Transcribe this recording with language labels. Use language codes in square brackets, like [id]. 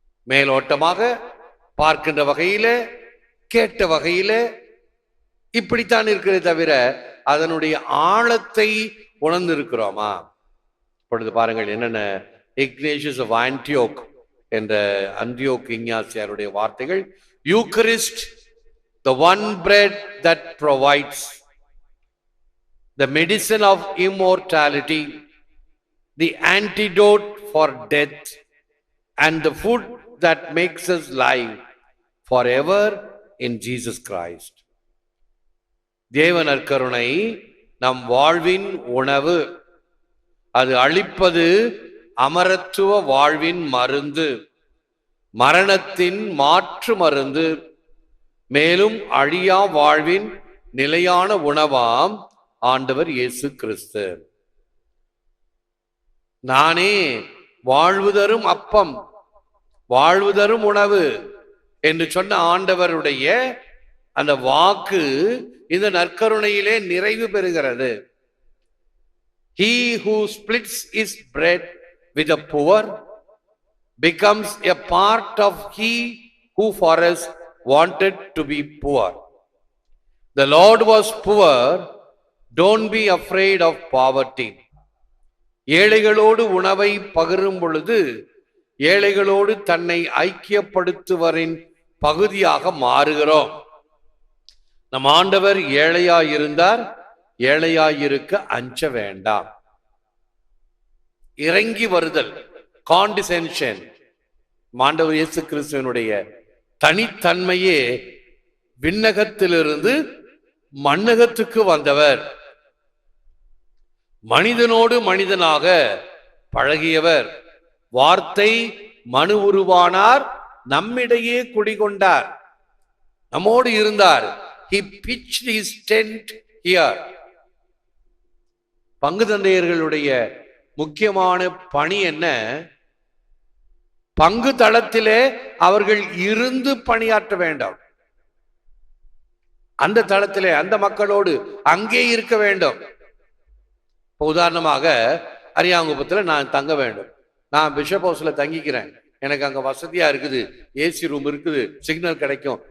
[ta] மேலோட்டமாக பார்க்கின்ற வகையில, கேட்ட வகையில இப்படித்தான் இருக்கிறதே தவிர அதனுடைய ஆழத்தை உணர்ந்திருக்கிறோமா? இப்பொழுது பாருங்கள் என்னென்ன இக்னேஷியஸ் ஆஃப் ஆன்டியோக் என்ற அந்தியோக் இஞ்ஞாசியாருடைய வார்த்தைகள். [en] Eucharist, the one bread that provides the medicine of immortality, the antidote for death, and the food that makes us live forever in Jesus Christ. [ta] தேவ நற்கருணை நம் வாழ்வின் உணவு, அது அளிப்பது அமரத்துவ வாழ்வின் மருந்து, மரணத்தின் மாற்று மருந்து, மேலும் அழியா வாழ்வின் நிலையான உணவாம் ஆண்டவர் இயேசு கிறிஸ்து. நானே வாழ்வு தரும் அப்பம், வாழ்வு தரும் உணவு என்று சொன்ன ஆண்டவருடைய அந்த வாக்கு இந்த நற்கருணையிலே நிறைவு பெறுகிறது. [en] He who splits his bread with the poor becomes a part of he who for us wanted to be poor. The Lord was poor, don't be afraid of poverty. [ta] ஏழைகளோடு உணவை பகிரும் பொழுது ஏழைகளோடு தன்னை ஐக்கியப்படுத்துவரின் பகுதியாக மாறுகிறோம். நம் ஆண்டவர் ஏழையாயிருந்தார், ஏழையாயிருக்க அஞ்ச வேண்டாம். இறங்கி வருதல், காண்டிசென்ஷன், ஆண்டவர் இயேசு கிறிஸ்துவனுடைய தனித்தன்மையே விண்ணகத்திலிருந்து மண்ணகத்துக்கு வந்தவர், மனிதனோடு மனிதனாக பழகியவர், வார்த்தை மனு உருவானார், நம்மிடையே குடிகொண்டார், நம்மோடு இருந்தார். [en] He pitched his tent here. [ta] பங்கு தந்தையர்களுடைய முக்கியமான பணி என்ன? பங்கு தளத்திலே அவர்கள் இருந்து பணியாற்ற வேண்டாம். அந்த தளத்திலே அந்த மக்களோடு அங்கே இருக்க வேண்டும். உதாரணமாக அரியாங்குப்பத்தில் நான் தங்க வேண்டும், நான் பிஷப் ஹவுஸ்ல தங்கிக்கிறேன், எனக்கு அங்க வசதியா இருக்குது, ஏசி ரூம் இருக்குது, சிக்னல் கிடைக்கும்.